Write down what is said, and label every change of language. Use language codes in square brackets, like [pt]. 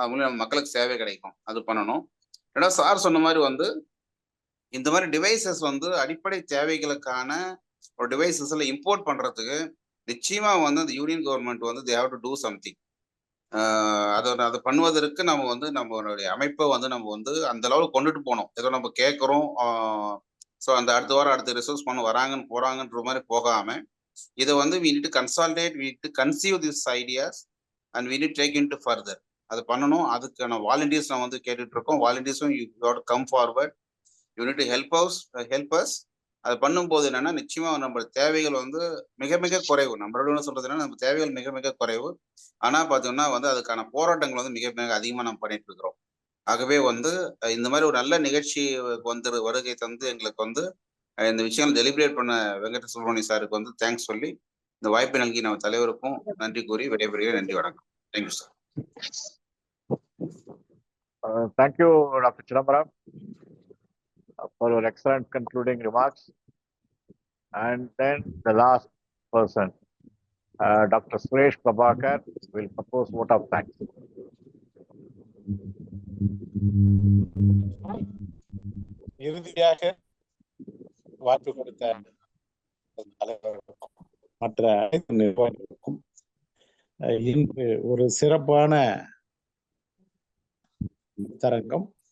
[ta] அது மூலம் நம்ம மக்களுக்கு சேவை கிடைக்கும். அது பண்ணணும். ஏன்னா சார் சொன்ன மாதிரி வந்து இந்த மாதிரி டிவைசஸ் வந்து அடிப்படை தேவைகளுக்கான ஒரு டிவைசஸ்ல இம்போர்ட் பண்றதுக்கு நிச்சயமா வந்து அந்த யூனியன் கவர்மெண்ட் வந்து [en] They have to do something. [ta] அதை பண்ணுவதற்கு நம்ம வந்து நம்மளுடைய அமைப்பை வந்து நம்ம வந்து அந்த அளவுக்கு கொண்டுட்டு போனோம். ஏதோ நம்ம கேட்குறோம். ஸோ அந்த அடுத்த வாரம் அடுத்த ரிசோர்ஸ் பண்ண போறாங்கன்ற மாதிரி போகாம இதை வந்து [en] we need to consolidate, we need to conceive these ideas and we need to take into further. [ta] அது பண்ணணும். அதுக்கான வாலண்டியர்ஸ் நான் வந்து கேட்டுட்டு இருக்கோம். வாலண்டியர்ஸும் [en] You got come forward, you need to help us. [ta] அது பண்ணும்போது என்னன்னா நிச்சயமா நம்ம தேவைகள் வந்து மிக மிக குறைவு. நம்மளோட சொல்றது என்னன்னா நம்ம தேவைகள் மிக மிக குறைவு. ஆனா பாத்தீங்கன்னா வந்து அதுக்கான போராட்டங்கள் வந்து மிக மிக அதிகமா நம்ம பண்ணிட்டு இருக்கிறோம். ஆகவே வந்து இந்த மாதிரி ஒரு நல்ல நிகழ்ச்சி வந்து வருகை தந்து எங்களுக்கு வந்து இந்த விஷயங்கள் டெலிபரேட் பண்ண வெங்கட சுப்ரமணிய சாருக்கு வந்து தேங்க்ஸ் சொல்லி இந்த வாய்ப்பை நல்கி நம்ம தலைவருக்கும் நன்றி கூறி விடைபெறுகிறேன். நன்றி, வணக்கம். Thank you sir. [en] Thank you doctor Chidambaram for your excellent concluding remarks. And then the last person, Dr. Suresh Prabhakar, will propose vote of thanks. [ta] இறுதியாக வாய்ப்பு கொடுத்த தலைவர்களுக்கும் மற்ற அனைத்து நிர்வாகிகளுக்கும் இன்று ஒரு சிறப்பான தரங்கம்.